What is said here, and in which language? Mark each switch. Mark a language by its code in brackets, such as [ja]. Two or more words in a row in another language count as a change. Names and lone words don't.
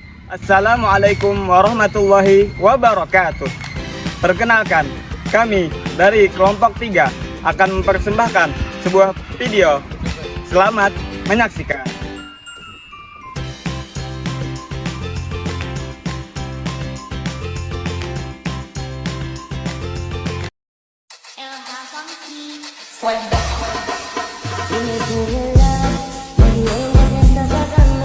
[ar] السلام عليكم ورحمة الله وبركاته. [id] Perkenalkan, kami dari kelompok 3 akan mempersembahkan sebuah video. Selamat menyaksikan. [es] Dime tu verdad, me diré que te estás sacando.